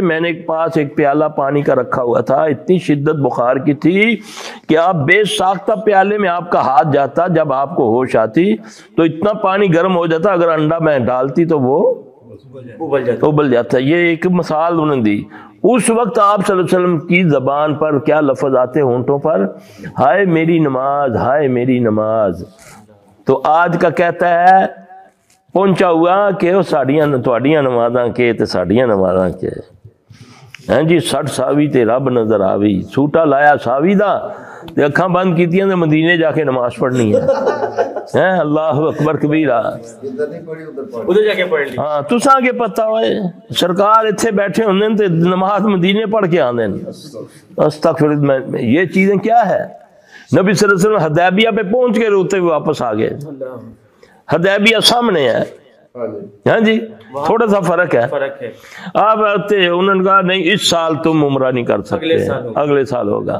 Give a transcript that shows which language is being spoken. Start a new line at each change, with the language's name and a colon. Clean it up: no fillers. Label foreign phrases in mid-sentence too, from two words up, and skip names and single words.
Urdu: میں نے پاس ایک پیالہ پانی کا رکھا ہوا تھا، اتنی شدت بخار کی تھی کہ آپ بے ساختہ پیالے میں آپ کا ہاتھ جاتا، جب آپ کو ہوش آتی تو اتنا پانی گرم ہو جاتا، اگر انڈا میں ڈالتی تو وہ ابل جاتا. یہ ایک مثال انہوں نے دی. اس وقت آپ
Arabic: صلی اللہ علیہ وسلم
Urdu: کی زبان پر کیا لفظ آتے ہونٹوں پر؟ ہائے میری نماز، ہائے میری نماز. تو آج کا کہتا ہے پہنچا ہوا کہ وہ
Punjabi: ساڑیاں تواڈیاں نمازاں کے تے ساڑیاں نمازاں کے. ہاں جی، 60 ساوی تے رب نظر آوی، سوٹا لایا ساوی دا تے اکھاں بند کیتیاں تے مدینے جا کے نماز پڑھنی ہے.
Arabic: اللہ اکبر کبیرہ،
Urdu: ادھر جا کے پڑھ لی.
Punjabi: ہاں تساں کے پتہ ہوئے سرکار اتھے بیٹھے ہوندے تے نماز مدینے پڑھ کے آندے.
Arabic: استغفر اللہ.
Urdu: یہ چیزیں کیا ہے؟ نبی
Arabic: صلی اللہ علیہ وسلم
Urdu: حدیبیہ پہ پہنچ کے روتے ہوئے واپس آ گئے. حدیبیہ سامنے ہے، ہاں جی، تھوڑا سا فرق ہے. آپ آتے انہوں نے کہا نہیں اس سال تم عمرہ نہیں کر سکتے، اگلے سال ہوگا.